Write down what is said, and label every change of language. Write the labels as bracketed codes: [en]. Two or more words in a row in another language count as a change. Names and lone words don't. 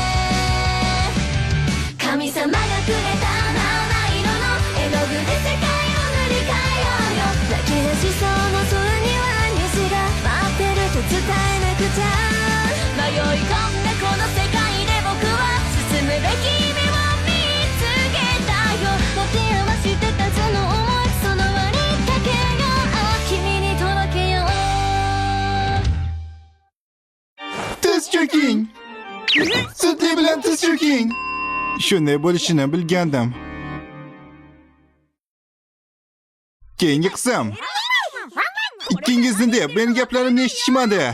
[ja] 神様がくれた七色の絵の具で世界を塗り替えようよ泣き出しそうな空には虹が待ってると伝えなくちゃ迷い込んだこの世界で僕は進むべき夢を見つけたよ持て余してたその想いその割りかけよう君に届けよう [uz] Tiz cho'king. Sutli bilan tiz cho'king. Shunday bo'lishini bilgandim. Keyingi qism. Ikkingizni deb meni gaplarimni eshitishmadi.